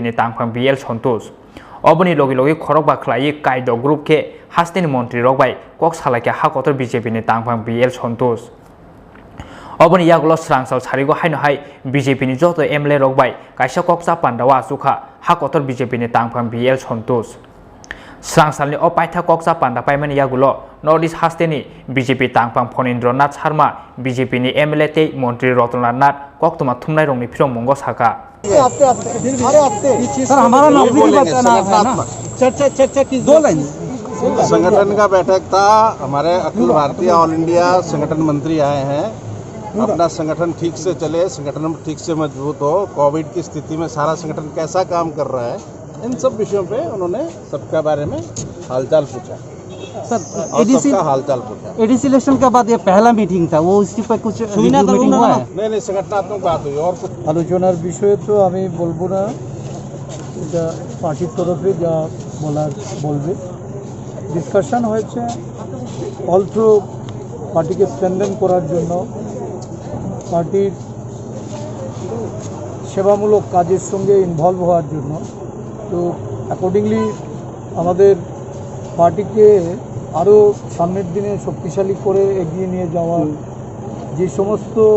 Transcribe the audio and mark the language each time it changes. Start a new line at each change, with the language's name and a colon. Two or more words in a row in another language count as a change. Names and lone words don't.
Kok Borok: ni tangphang BL Santosh Oboni logi khorok ba khlai kaido group ke hasteni mantri rokbai kok salaikya ha kotor BJP ni tangphang BL Santosh Oboni yagulo srangsal sarigo haino hai BJP ni joto MLA rokbai kaisa Koksa Pandawa asukha ha kotor BJP ni tangphang BL Santosh Srangsalni o paitha Koksa Panda paimani yagulo northeast hasteni BJP tangphang Phonindranath Sharma BJP ni MLA te mantri Rotnanath Nath koktuma thumnai rongni phirong mongo saka
Hindi: सर हमारा नाम भी बताना है ना चर्चा की 2 लाइन संगठन का बैठक था हमारे अखिल भारतीय
English: All India
Hindi: संगठन मंत्री आए हैं अपना संगठन ठीक से चले संगठन ठीक से मजबूत हो कोविड की स्थिति में सारा संगठन कैसा काम कर रहा है इन सब विषयों पे उन्होंने सबके बारे में हालचाल पूछा सर सबका हालचाल पूछा
English: ADC election
Hindi: के बाद ये पहला मीटिंग था वो उसी पर कुछ मीटिंग हुआ है नहीं संगठनात्मक बात हुई और कुछ
Bangla: আলোচনার বিষয়ে তো আমি বলবো না এটা পার্টির তরফে যা বলার বলবে ডিসকাশন হয়েছে অলসো পার্টিকে স্ট্রেনথেন করার জন্য পার্টির সেবামূলক কাজের সঙ্গে ইনভলভ হওয়ার জন্য তো অ্যাকর্ডিংলি আমাদের পার্টিকে আরও সামনের দিনে শক্তিশালী করে এগিয়ে নিয়ে যাওয়ার যে সমস্ত